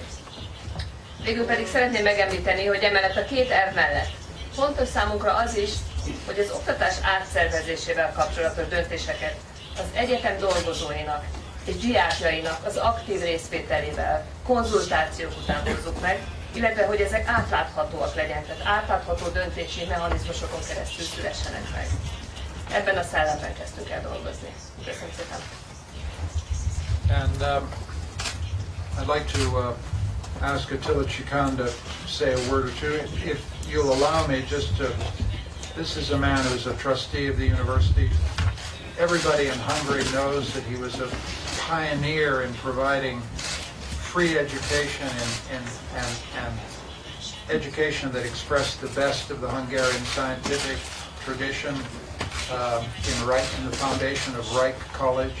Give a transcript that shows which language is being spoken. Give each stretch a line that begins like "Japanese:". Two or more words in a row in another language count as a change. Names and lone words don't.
Hungarian: Végül pedig szeretném megemlíteni, hogy emellett a két elv mellett fontos számunkra az is, hogy az oktatás átszervezésével kapcsolatos döntéseket az egyetem dolgozóinak és diákjainak az aktív részvételével, konzultációk után hozzuk meg, illetve hogy ezek átláthatóak legyenek, tehát átlátható döntési mechanizmusokon keresztül szülessenek meg. Ebben a szellemben kezdtünk el dolgozni. Köszönöm szépen!
English: And I'd like to ask Attila Chikan to say a word or two. If you'll allow me, this is a man who's a trustee of the university. Everybody in Hungary knows that he was a pioneer in providing free education and education that expressed the best of the Hungarian scientific tradition in the foundation of Reich College.